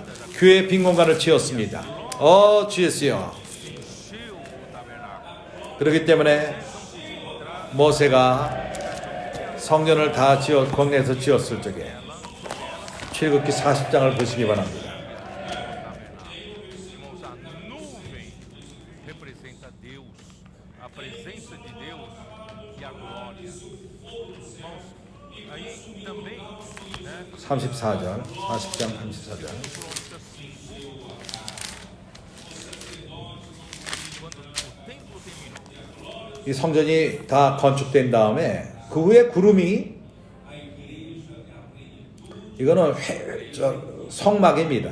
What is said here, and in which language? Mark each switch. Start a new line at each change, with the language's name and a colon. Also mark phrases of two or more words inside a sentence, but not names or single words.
Korean: 교회의 빈 공간을 채웠습니다. 주 예수여. 그렇기 때문에 모세가 성전을 다 광야에서 지었을 적에 출애굽기 40장을 보시기 바랍니다.
Portuguese: representa Deus, a presença de Deus e a glória. Irmãos, aí também, né?
Korean: 34절, 40장 34절. 이 성전이 다 건축된 다음에 그 후에 구름이 이거는 성막입니다.